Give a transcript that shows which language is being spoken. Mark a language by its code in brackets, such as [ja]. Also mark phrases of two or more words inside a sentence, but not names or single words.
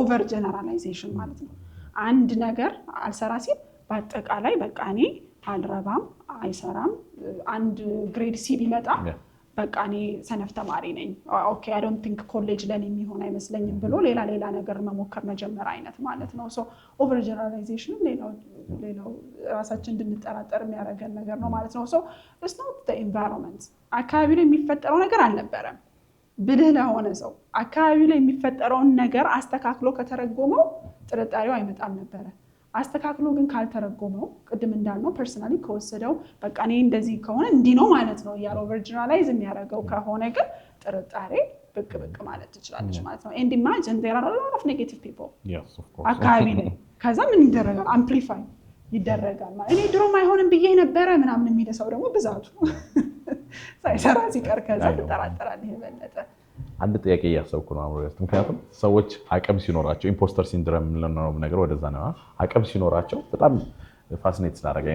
[en] over generalization [am] ማለት ነው። አንድ ነገር አልሰራ ሲል በአጠቃላይ በቃ እኔ አልረባም፣ አይሰራም፣ አንድ ግሬድ ሲ ቢመጣ በቃ እኔ ሰነፍ ተማሪ ነኝ፣ [en] OK I don't think college [am] ለኔ የሚሆን አይመስለኝም ብሎ ሌላ ነገር መሞከር መጀመር አይነት ማለት ነው። ሶ [en] over generalization [am] ሌላው ራሳችን እንድንጠራጠር የሚያደርገን ነገር ነው ማለት ነው። ሶ [en] it's not the environment [am] አካባቢ ላይ የሚፈጠረው ነገር አልነበረም። ብልህ ለሆነ ሰው አካባቢ ላይ የሚፈጠረውን ነገር አስተካክሎ ከተረጎመው ጥርጣሬው አይመጣም ነበረ። አስተካክሎ ግን ካልተረጎመው ቅድም እንዳልነው ፐርሰናሊ ከወሰደው በቃ እኔ እንደዚህ ከሆነ እንዲህ ነው ማለት ነው ያለው [en] over generalize [am] የሚያደርገው ከሆነ ግን ጥርጣሬ ብቅ ማለት ትችላለች ማለት ነው። [en] and imagine there are a lot of negative people [am] አካባቢ ላይ ከዛ ምን ይደረጋል? አምፕሊፋይ ይደረጋል ማለት እኔ ድሮም አይሆንም ብዬ ነበረ ምናምን የሚል ሰው ደግሞ ብዛቱ ሳይሰራ ሲቀር ከዛ ትጠራጠራለህ የበለጠ። አንድ ጥያቄ እያሰብኩ ነው አምሮ ያስተ ምክንያቱም ሰዎች አቅም ሲኖራቸው [en] impostor syndrome [am] ነው ነገር ወደዛ ነው አቅም ሲኖራቸው በጣም ፋሲኔት ስላደረገኝ